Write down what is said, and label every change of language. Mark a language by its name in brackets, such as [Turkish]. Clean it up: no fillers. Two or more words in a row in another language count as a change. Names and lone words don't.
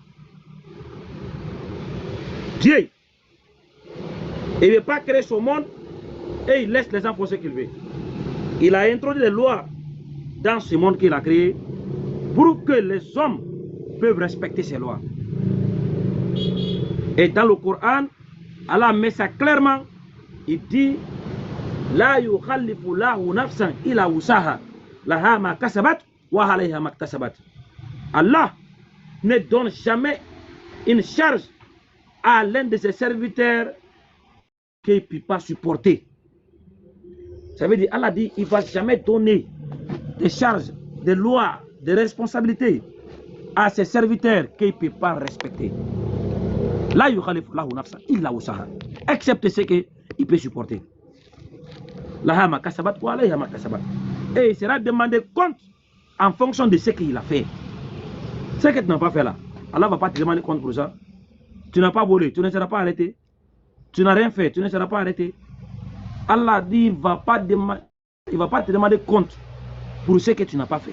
[French] Dieu, il ne veut pas créer ce monde et il laisse les gens faire ce qu'il veut. Il a introduit des lois dans ce monde qu'il a créé pour que les hommes peuvent respecter ces lois. Et dans le Coran, Allah met ça clairement. Il dit [Arabic] لا يكلف الله نفسا إلا وسعها لها ما كسبت وعليها ما اكتسبت. [French] Allah ne donne jamais une charge à l'un de ses serviteurs qu'il ne peut pas supporter. Ça veut dire, Allah dit, il ne va jamais donner des charges, des lois, des responsabilités à ses serviteurs qu'il ne peut pas respecter. [Arabic] لا يكلف الله نفسا إلا وسعها, [French] excepté ce qu'il peut supporter. [Arabic] لها ما كسبت وعليها ما كسبت. [French] Et il sera demandé compte en fonction de ce qu'il a fait. Ce que tu n'as pas fait là, Allah ne va pas te demander compte pour ça. Tu n'as pas volé, tu ne seras pas arrêté. Tu n'as rien fait, tu ne seras pas arrêté. Allah dit, il ne va pas te demander compte pour ce que tu n'as pas fait.